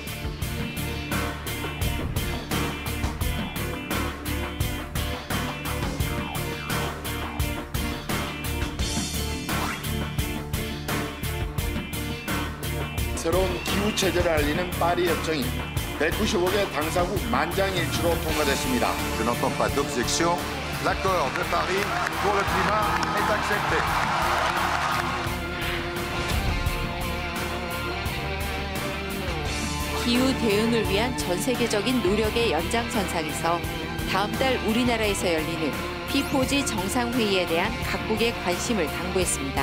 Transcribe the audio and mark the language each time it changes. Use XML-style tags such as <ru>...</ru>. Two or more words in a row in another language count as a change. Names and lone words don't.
<ko>새로운 기후 체제를 알리는 파리 협정이 195개 당사국 만장일치로 통과됐습니다.</ko> <fr>Je n'entends pas d'objection. L'accord de Paris pour le climat est accepté.</fr> <ko>기후 대응을 위한 전 세계적인 노력의 연장선상에서 다음 달 우리나라에서 열리는 P4G 정상회의에 대한 각국의 관심을 당부했습니다.</ko>